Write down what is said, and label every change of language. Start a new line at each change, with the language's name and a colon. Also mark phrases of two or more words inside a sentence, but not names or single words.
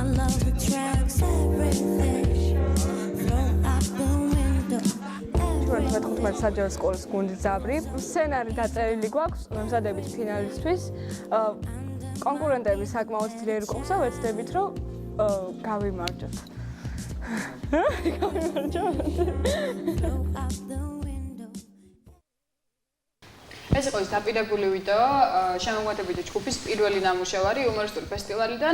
English: all the tracks, everything thrown out the window.
Georgian: მე-15 საჯარო სკოლის გუნდის ძაბრი. სცენარი დაწერილი გვაქვს მომზადებით ფინალისთვის. კონკურენტები საკმაოდ ძლიერი გქონდა, ვეცდებით რომ გავიმარჯვოთ. ეს იყო ის დაპირებული ვიდეო შემოგვეთებითი ჯგუფის პირველი ნამუშევარი იუმორისტული ფესტივალიდან.